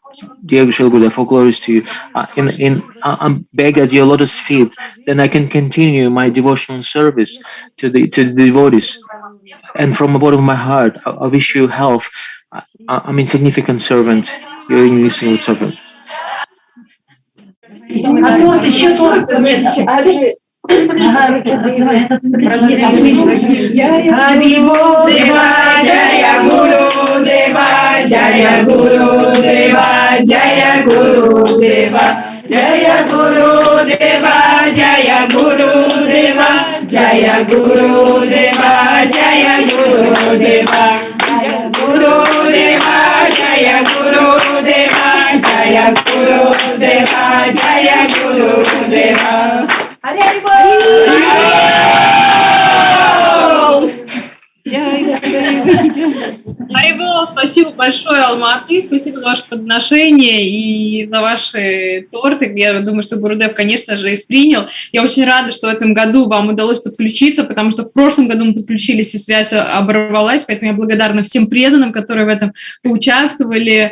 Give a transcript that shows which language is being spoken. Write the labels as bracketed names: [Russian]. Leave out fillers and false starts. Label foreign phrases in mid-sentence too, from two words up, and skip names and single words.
[English] Dear Srila Gurudev, all glories to you. I'm beg at your lotus feet, then I can continue my devotional service to the devotees. And from the bottom of my heart, I wish you health. I'm insignificant servant. You're an insignificant servant. [Russian] А тут еще тут. Ага, давай, этот подожди. [Sanskrit] Хари Бол Дева, Джая Гуру Дева, Джая Гуру Дева, Джая Гуру Дева, Джая Гуру Дева, Джая Гуру Дева, Джая Гуру Дева, Джая Гуру Дева, Джая Гуру Дева, Джая Guru Deva, Jaya Guru Deva, Jaya Guru Deva. Hare Hare Харибол, [Russian] спасибо большое, Алматы, спасибо за ваше подношение и за ваши торты. Я думаю, что Гурудев, конечно же, их принял. Я очень рада, что в этом году вам удалось подключиться, потому что в прошлом году мы подключились, и связь оборвалась, поэтому я благодарна всем преданным, которые в этом поучаствовали.